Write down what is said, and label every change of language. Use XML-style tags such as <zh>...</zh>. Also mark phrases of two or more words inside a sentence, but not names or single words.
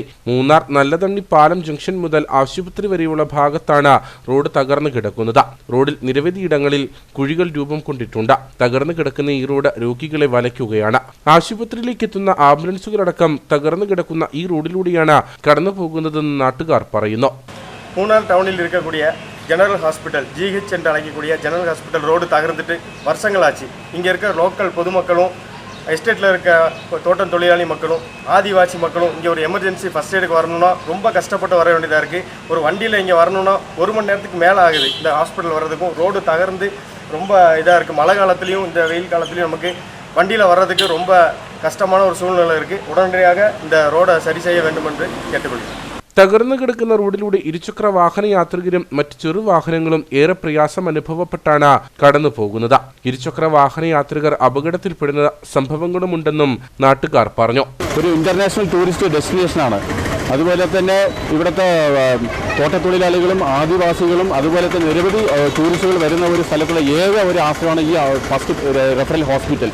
<ml>മൂന്നാർ നല്ലതണ്ണി പാലം ജംഗ്ഷൻ മുതൽ ആശുപത്രി വരെയുള്ള ഭാഗത്താണ് റോഡ് തകർന്നു കിടക്കുന്നത്. റോഡിൽ നിരവധിയിടങ്ങളിൽ കുഴികൾ രൂപം കൊണ്ടിട്ടുണ്ട്. തകർന്നു കിടക്കുന്ന ഈ റോഡ് രോഗികളെ വലയ്ക്കുകയാണ്. ആശുപത്രിയിലേക്ക് എത്തുന്ന ആംബുലൻസുകളടക്കം തകർന്നു കിടക്കുന്ന ഈ റോഡിലൂടെയാണ് കടന്നു പോകുന്നതെന്ന് നാട്ടുകാർ പറയുന്നു.</ml> <ta>மூணார் டவுனில் இருக்கக்கூடிய</ta> <en>general hospital</en> <ta>GH என்று அழைக்கக்கூடிய</ta> <en>general hospital road</en> <ta>தகர்ந்துட்டு வருஷங்களாச்சு. இங்கே இருக்க லோக்கல் பொதுமக்களும், எஸ்டேட்டில் இருக்க தோட்டம் தொழிலாளி மக்களும், ஆதிவாசி மக்களும் இங்கே ஒரு</ta> <en>emergency first aidukku</en> <ta>வரணும்னா ரொம்ப கஷ்டப்பட்டு வர வேண்டியதாக இருக்குது. ஒரு வண்டியில் இங்கே வரணும்னா 1 மணி நேரத்துக்கு மேலே ஆகுது இந்த ஹாஸ்பிட்டல் வர்றதுக்கும். ரோடு தகர்ந்து ரொம்ப இதாக இருக்குது. மழை காலத்துலேயும் இந்த வெயில் காலத்துலேயும் நமக்கு வண்டியில் வர்றதுக்கு ரொம்ப கஷ்டமான ஒரு சூழ்நிலை இருக்குது. உடனடியாக இந்த ரோடை சரி செய்ய வேண்டும் என்று கேட்டுக்கொள்கிறேன்.</ta> <ml>തകർന്നു കിടക്കുന്ന റോഡിലൂടെ ഇരുചക്ര വാഹന യാത്രികരും മറ്റ് ചെറുവാഹനങ്ങളും ഏറെ പ്രയാസം അനുഭവപ്പെട്ടാണ് കടന്നു പോകുന്നത്. ഇരുചക്ര വാഹന യാത്രികർ അപകടത്തിൽപ്പെടുന്ന സംഭവങ്ങളുമുണ്ടെന്നും നാട്ടുകാർ പറഞ്ഞു. ഒരു</ml> <en>international tourist destinationanu.</en> <ml>അതുപോലെ തന്നെ ഇവിടുത്തെ തോട്ടത്തൊഴിലാളികളും ആദിവാസികളും അതുപോലെ തന്നെ നിരവധി ടൂറിസ്റ്റുകൾ വരുന്ന ഒരു സ്ഥലത്തുള്ള ഏക ഒരു ആശ്രയമാണ് ഈ</ml> <en>first referral hospital.</en>